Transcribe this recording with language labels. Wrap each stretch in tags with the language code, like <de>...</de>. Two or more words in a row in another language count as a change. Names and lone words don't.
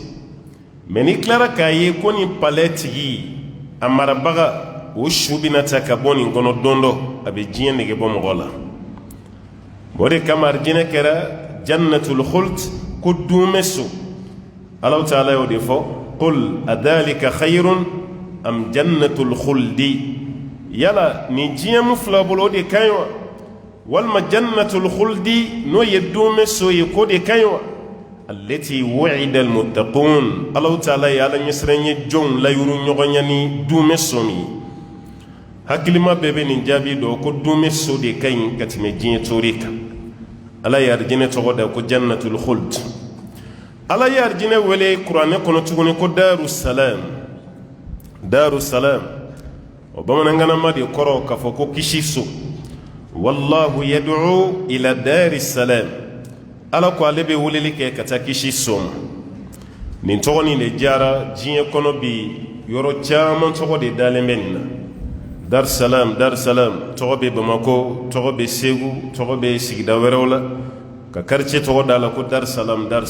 <bm>mais ni tilara k'a ye ko nin palais tigi a marabaga o su bɛna ta ka bɔ nin kɔnɔ don dɔ a bɛ diɲɛ nege bɔ mɔgɔ la o de kama arijinɛ kɛra</bm> <ar>جنة الخلد</ar> <bm>ko dunmɛ so</bm> <ar>الله تعالى</ar> <bm>y'o de fɔ</bm> <ar>قل أذلك خير أم جنة الخلد</ar> <bm>yala ni diɲɛ mu fila bolo o de ka ɲi wa walima</bm> <ar>جنة الخلد</ar> <bm>n'o ye dunmɛ so ye ko de ka ɲi wa</bm> <ar>التي وعد المتقون الله تعالى</ar> <bm>ye ala ɲɛsiran ye jɔnw layuru ɲɔgɔnya ni dunmɛ so min hakilima bɛɛ bɛ nin jaabi dɔn ko dunmɛ so de ka ɲi ka tɛmɛ diɲɛ tori kan ala ye arijinɛ tɔgɔ da ko</bm> <ar>جنة الخلد</ar> <bm>ala ye arijinɛ wele kuranɛ kɔnɔ tuguni ko darussalam o bamanankanama de kɔrɔ k'a fɔ ko kisi so</bm> <ar>والله يدعو إلى دار السلام</ar> <bm>ala ko ale bɛ weleli kɛ ka taa kisi so ma nin tɔgɔ nin de diyara diɲɛ kɔnɔ bi yɔrɔ caman tɔgɔ de dalen bɛ nin na Darussalam tɔgɔ bɛ Bamako tɔgɔ bɛ Segu tɔgɔ bɛ sigida wɛrɛw la ka quartier tɔgɔ d'a la ko Darussalam</bm>